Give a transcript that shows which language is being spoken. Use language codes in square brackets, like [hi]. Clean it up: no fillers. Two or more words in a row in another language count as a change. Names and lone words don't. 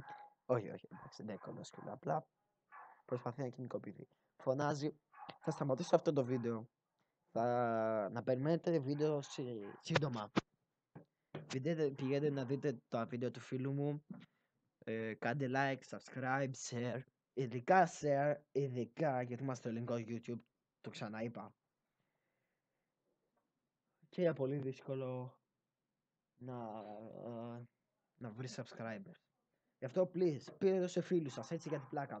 [el] Όχι, εντάξει, δεν είναι κολόσκυλο, απλά προσπαθεί να κοινικοποιηθεί. Φωνάζει, θα σταματήσω αυτό το βίντεο. Να περιμένετε βίντεο σύντομα. Πηγαίνετε να δείτε τα βίντεο του φίλου μου. Κάντε [en] like, subscribe, share. [el] Ειδικά share, ειδικά γιατί είμαστε στο ελληνικό YouTube. Το ξαναείπα. Και είναι πολύ δύσκολο να βρει subscribers. Γι' αυτό please, πείτε το σε φίλους σας έτσι για την πλάκα.